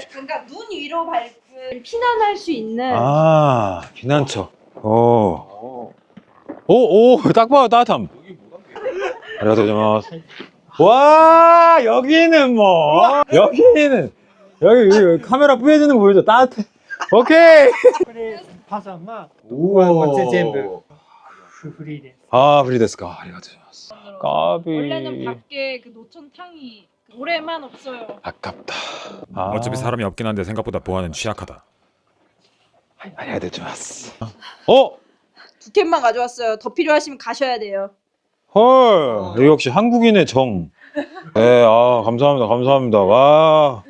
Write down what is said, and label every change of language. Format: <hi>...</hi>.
<ko>그러니까 눈 위로 밟으면 피난할 수 있는. 아, 피난처. 오, 딱 봐요, 따뜻함.</ko> <ja>아리가토 고자이마스.</ja> <ko>와, 여기는 뭐, 여기 카메라 뿌려지는 거 보이죠? 따뜻해. 오케이.</ko> <ja>これパジャマここはこっち全部フリーです。 아, 프리데스까. 아리가토 고자이마스. 까비.</ja> <ko>원래는 밖에 그 노천탕이 올해만 없어요. 아깝다. 어차피 사람이 없긴 한데 생각보다 보안은 취약하다.</ko> <ja>아리가토 고자이마스.</ja> <ko>2 캔만 가져왔어요. 더 필요하시면 가셔야 돼요. 헐, 여기 역시 한국인의 정. 네, 감사합니다. 와.</ko>